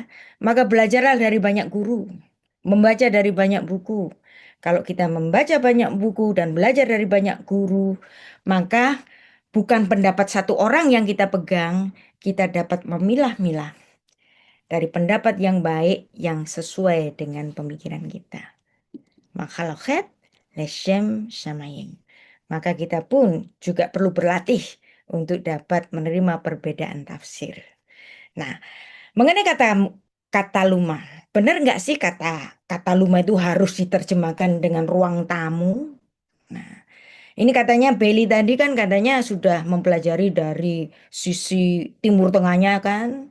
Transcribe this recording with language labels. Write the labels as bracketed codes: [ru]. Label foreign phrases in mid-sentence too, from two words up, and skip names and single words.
[id] Maka belajarlah dari banyak guru. Membaca dari banyak buku. Kalau kita membaca banyak buku dan belajar dari banyak guru, maka bukan pendapat satu orang yang kita pegang, kita dapat memilah-milah dari pendapat yang baik yang sesuai dengan pemikiran kita. [he] מחלוקת לשם שמים. [id] Maka kita pun juga perlu berlatih untuk dapat menerima perbedaan tafsir. Nah, mengenai kata luma, benar nggak sih kata luma itu harus diterjemahkan dengan ruang tamu? Nah, ini katanya Bailey tadi kan katanya sudah mempelajari dari sisi Timur Tengahnya kan.